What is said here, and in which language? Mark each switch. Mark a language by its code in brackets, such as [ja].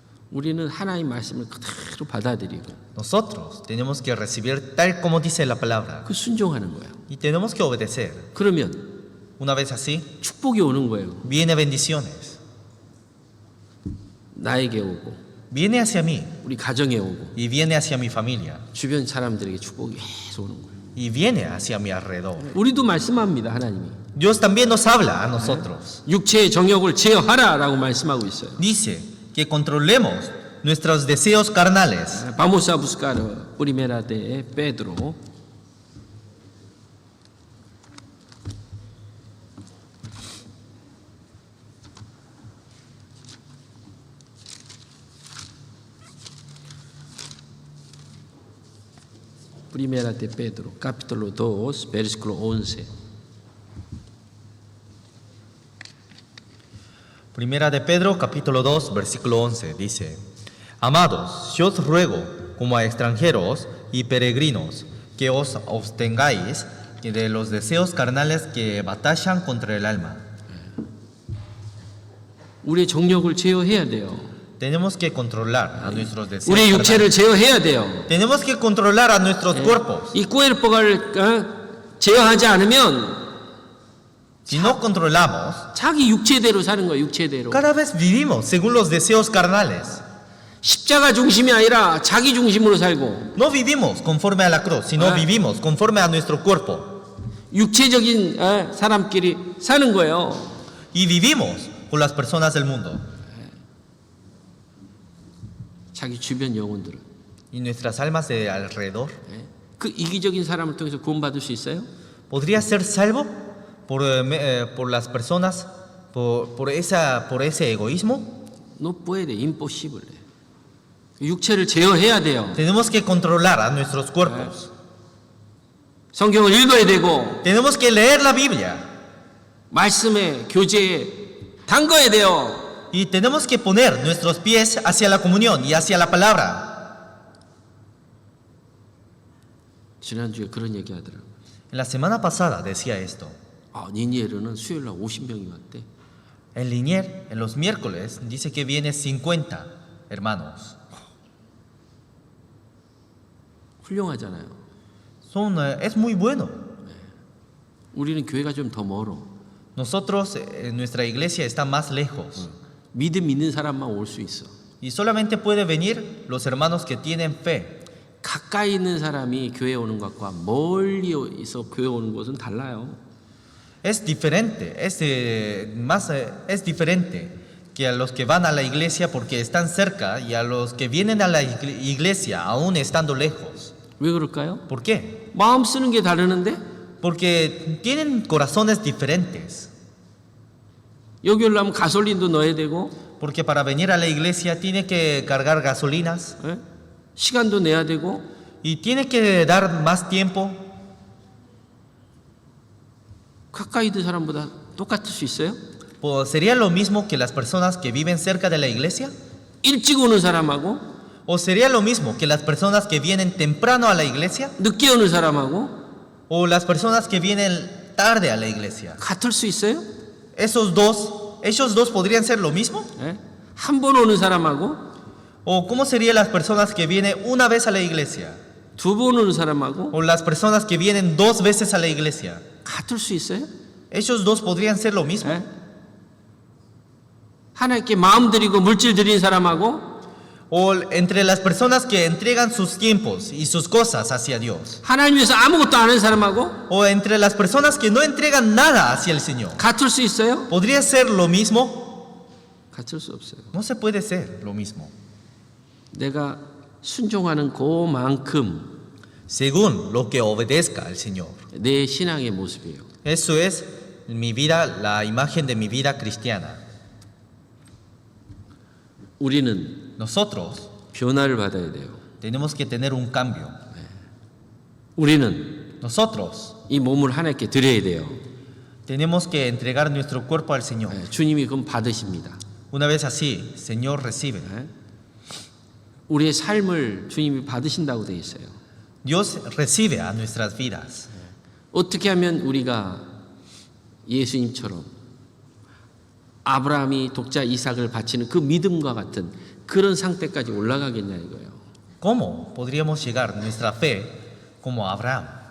[ko] 우리는 하나님 말씀을 그대로 받아들이고 [es] Nosotros tenemos que recibir tal como dice la palabra. [ko] 그 순종하는 거예요. [es] Y tenemos que obedecer. [ko] 그러면 [es] Una vez así, [ko] 축복이 오는 거예요. [es] viene bendiciones. [ko] 나에게 오고 [es] viene hacia mí [ko] 우리 가정에 오고 [es] y viene hacia mi familia [ko] 주변 사람들에게 축복이 계속 오는 거예요. [es] y viene hacia mi alrededor. [ko] 우리도 말씀합니다. 하나님이 [es] Dios también nos habla a nosotros. [ko] 육체의 정욕을 제어하라라고 말씀하고 있어요. [es] Dice que controlemos nuestros deseos carnales. Vamos a buscar Primera de Pedro. Primera de Pedro, capítulo 2, versículo 11. Primera de Pedro, capítulo 2, versículo 11, dice: Amados, yo os ruego, como a extranjeros y peregrinos, que os abstengáis de los deseos carnales que batallan contra el alma. [ko] 우리의 정욕을 제어해야 돼요. [es] Tenemos que controlar a nuestros deseos [ko] 우리의 육체를 [es] carnales. [ko] 제어해야 돼요. [es] Tenemos que controlar a nuestros cuerpos. [ko] 이 cuerpo를 제어하지 않으면 [es] Si no controlamos, [ko] 자기 육체대로 사는 거예요. 육체대로. [es] cada vez vivimos según los deseos carnales. [ko] 십자가 중심이 아니라 자기 중심으로 살고 [es] No vivimos conforme a la cruz, sino vivimos conforme a nuestro cuerpo. [ko] 육체적인 사람끼리 사는 거예요. [es] Y vivimos con las personas del mundo. [ko] 자기 주변 영혼들은 [es] Y nuestras almas de alrededor. [ko] 그 이기적인 사람을 통해서 구원받을 수 있어요? [es] ¿Podría ser salvo por las personas, por ese egoísmo? No puede, imposible. [ko] 육체를 제어해야 돼요. [es] Tenemos que controlar a nuestros cuerpos. [ko] 성경을 읽어야 되고 [es] Tenemos que leer la Biblia. [ko] 말씀의 교제에 담궈야 돼요. [es] Y tenemos que poner nuestros pies hacia la comunión y hacia la palabra. [ko] 지난주에 그런 얘기 하더라고요. [es] En la semana pasada decía esto. [ko] 니니에르는 수요일 날 50명이 왔대. [es] En Linier, en los miércoles, dice que viene 50 hermanos. [ko] 훌륭하잖아요. [es] Es muy bueno. [ko] 우리는 교회가 좀 더 멀어. [es] Nosotros, nuestra iglesia está más lejos. [ko] 믿음 있는 사람만 올 수 있어. [es] Y solamente puede venir los hermanos que tienen fe. [ko] 가까이 있는 사람이 교회 오는 것과 멀리 있어 교회 오는 것은 달라요. [es] Es diferente, es diferente que a los que van a la iglesia porque están cerca y a los que vienen a la iglesia aún estando lejos. [ko] 왜 그럴까요? [es] ¿Por qué? [ko] 마음 쓰는 게 다르는데 [es] Porque tienen corazones diferentes. [ko] 여기 오려면 가솔린도 넣어야 되고 [es] Porque para venir a la iglesia tiene que cargar gasolinas [ko] 시간도 내야 되고 [es] y tiene que dar más tiempo. [ko] 가까이 있는 사람보다 똑같을 수 있어요? [es] Pues, ¿sería lo mismo que las personas que viven cerca de la iglesia? [ko] 일찍 오는 사람하고 [es] ¿O sería lo mismo que las personas que vienen temprano a la iglesia? [ko] 늦게 오는 사람하고 [es] ¿O las personas que vienen tarde a la iglesia? [ko] 같을 수 있어요? [es] ¿Ellos dos podrían ser lo mismo? [ko] 한 번 오는 사람하고 [es] ¿O cómo serían las personas que vienen una vez a la iglesia? [ko] 두 번 오는 사람하고 [es] ¿O las personas que vienen 2 veces a la iglesia? [ko] 같을 수 있어요? [es] ¿Ellos dos podrían ser lo mismo? [ko] 하나님께 마음 드리고 물질 드린 사람하고 [es] ¿O entre las personas que entregan sus tiempos y sus cosas hacia Dios? [ko] 하나님 위해서 아무것도 안 하는 사람하고 [es] ¿O entre las personas que no entregan nada hacia el Señor? [ko] 같을 수 있어요? [es] ¿Podría ser lo mismo? [ko] 같을 수 없어요. [es] No se puede ser lo mismo. [ko] 내가 순종하는 그만큼 [es] Según lo que obedezca al Señor. [ko] 내 신앙의 모습이에요. [es] Eso es mi vida, la imagen de mi vida cristiana. [ko] 우리는 [es] Nosotros [ko] 변화를 받아야 돼요. [es] tenemos que tener un cambio. [ko] 우리는 [es] Nosotros [ko] 이 몸을 하나님께 드려야 돼요. [es] tenemos que entregar nuestro cuerpo al Señor. [ko] 주님이 그럼 받으십니다. [es] Una vez así, Señor recibe. [ko] 우리의 삶을 주님이 받으신다고 되어 있어요. [es] Dios recibe a nuestras vidas. [ko] 어떻게 하면 우리가 예수님처럼 아브라함이 독자 이삭을 바치는 그 믿음과 같은 그런 상태까지 올라가겠냐 이거예요. [es] ¿Cómo podríamos llegar nuestra fe como Abraham?